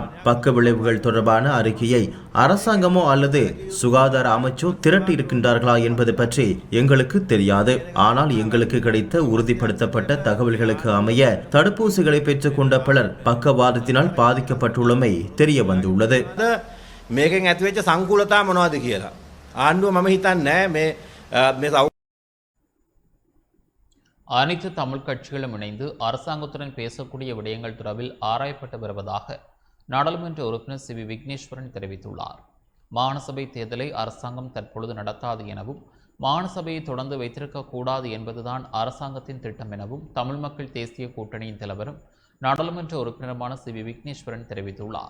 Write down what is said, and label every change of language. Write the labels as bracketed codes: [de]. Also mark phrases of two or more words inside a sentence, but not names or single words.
[ta] பக்க விளைவுகள் தொடர்பான அறிக்கையை அரசாங்கமோ அல்லது சுகாதார அமைச்சோ திரட்டி இருக்கின்றார்களா என்பது பற்றி எங்களுக்கு தெரியாது. ஆனால் எங்களுக்கு கிடைத்த உறுதிப்படுத்தப்பட்ட தகவல்களுக்கு அமைய தடுப்பூசிகளை பெற்றுக்கொண்ட பலர் பக்கவாதத்தினால் பாதிக்கப்பட்டுள்ளமை தெரிய வந்துள்ளது. [si] මේකෙන් ඇතිවෙච්ච සංකූලතා මොනවද කියලා ආණ්ඩුව මම හිතන්නේ මේ [ta] அனைத்து தமிழ் கட்சிகளும் இணைந்து அரசாங்கத்துடன் பேசக்கூடிய விடயங்கள் தொடர்பில் ஆராயப்பட்டு வருவதாக நாடாளுமன்ற உறுப்பினர் சி வி விக்னேஸ்வரன் தெரிவித்துள்ளார். மாகாணசபை தேர்தலை அரசாங்கம் தற்பொழுது நடத்தாது எனவும் மாகாணசபையை தொடர்ந்து வைத்திருக்கக்கூடாது என்பதுதான் அரசாங்கத்தின் திட்டம் எனவும் தமிழ் மக்கள் தேசிய கூட்டணியின் தலைவரும் நாடாளுமன்ற உறுப்பினருமான சி வி விக்னேஸ்வரன் தெரிவித்துள்ளார்.